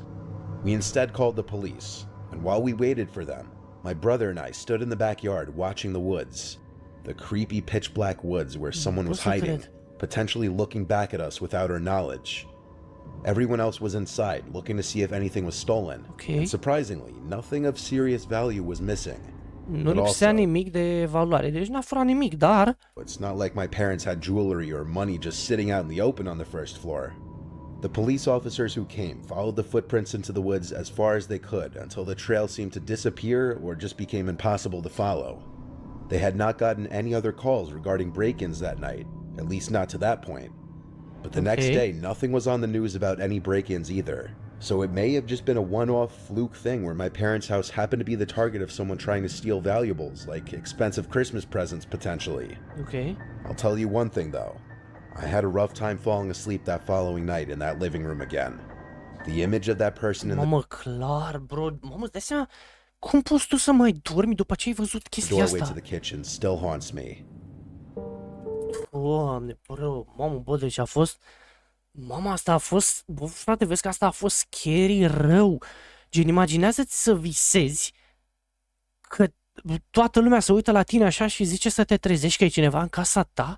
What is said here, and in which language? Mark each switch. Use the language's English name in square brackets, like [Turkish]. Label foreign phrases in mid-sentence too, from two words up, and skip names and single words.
[English] We instead called the police, and while we waited for them, my brother and I stood in the backyard watching the woods. The creepy pitch black woods where someone was hiding, potentially looking back at us without our knowledge. Everyone else was inside, looking to see if anything was stolen. Okay. And surprisingly, nothing of serious value was missing. [Romanian] Nu lipsea nimic de valoare, deci n-a furat nimic, dar... [English] It's not like my parents had jewelry or money just sitting out in the open on the first floor. The police officers who came followed the footprints into the woods as far as they could until the trail seemed to disappear or just became impossible to follow. They had not gotten any other calls regarding break-ins that night, at least not to that point. But the next day, nothing was on the news about any break-ins either. So it may have just been a one-off fluke thing where my parents' house happened to be the target of someone trying to steal valuables, like expensive Christmas presents potentially. Okay. I'll tell you one thing though. I had a rough time falling asleep that following night in that living room again. The image of that person in the [Romanian] Mamă, clar, bro. Mamă, îți dai seama cum poți tu să mai dormi după ce ai văzut chestia [English] doorway to [Romanian] asta? [English] the kitchen still haunts me. [Romanian] Doamne, bro, mamă, bă, deci a fost... Mama, asta a fost... Bă, frate, vezi că asta a fost scary rău. Gen, imaginează-ți să visezi că toată lumea se uită la tine așa și zice să te trezești că e cineva în casa ta?